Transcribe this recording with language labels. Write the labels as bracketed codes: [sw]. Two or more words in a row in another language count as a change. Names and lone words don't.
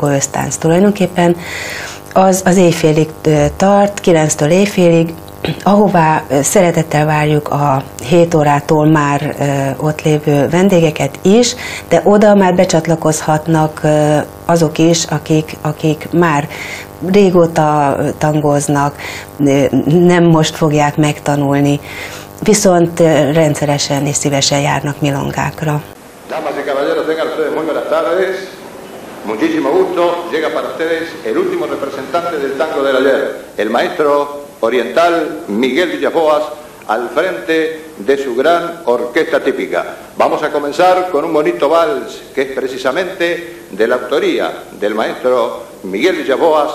[hu] ösztánc tulajdonképpen, az éjfélig tart, 9-től éjfélig, ahová szeretettel várjuk a 7 órától már ott lévő vendégeket is, de oda már becsatlakozhatnak azok is, akik már régóta tangóznak, nem most fogják megtanulni, viszont rendszeresen és szívesen járnak milongákra. [es] Damas y caballeros, tengan ustedes muy buenas tardes. Muchísimo gusto. Llega para ustedes el último representante del tango del ayer, el maestro oriental Miguel Villaboas, al frente de su gran orquesta típica. Vamos a comenzar con un bonito vals que es precisamente de la autoría del maestro Miguel Villaboas.